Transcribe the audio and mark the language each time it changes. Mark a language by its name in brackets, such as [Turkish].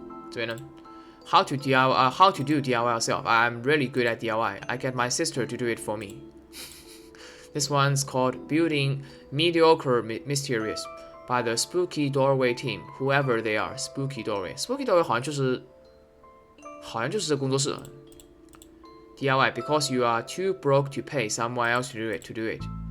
[Chinese] 这边呢 [English] How to do DIY yourself. I'm really good at DIY. I get my sister to do it for me. This one's called Building Mediocre Mysterious by the Spooky Doorway team, whoever they are. Spooky Doorway. [Chinese] Spooky Doorway 好像就是这工作室。 [English] DIY because you are too broke to pay someone else to do it.